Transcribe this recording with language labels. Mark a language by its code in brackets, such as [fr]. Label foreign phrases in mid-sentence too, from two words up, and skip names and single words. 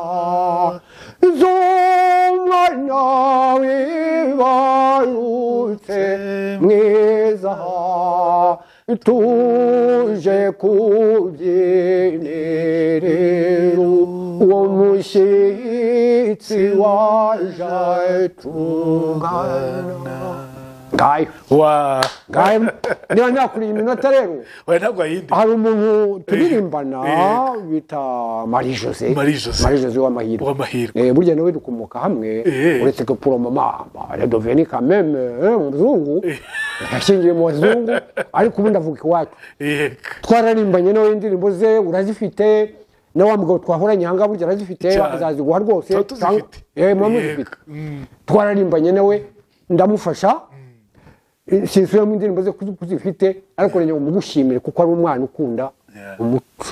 [rw] z'umwana wibarutse mwiza tuje kubyenerero uwo mushyitsi waje tugana ngayo niba nyakuriye iminota rero hari umuntu turirimbana bita Marie José w'amahirwe burya nawe dukomoka hamwe uretse ko [fr] pour le moment elle est devenue quand même [rw] umuzungu yashingiye mu bazungu ariko ubundi avuga iwacu twararimbanye nawe indirimbo ze urazifite na wa mugabo twahoranye hanga burya arazifite azaziguha rwose muzifite twararimbanye nawe ndamufasha sinsubiramo indirimbo ze kuzifite ariko rero mugushimire kuko ari umwana ukunda umuco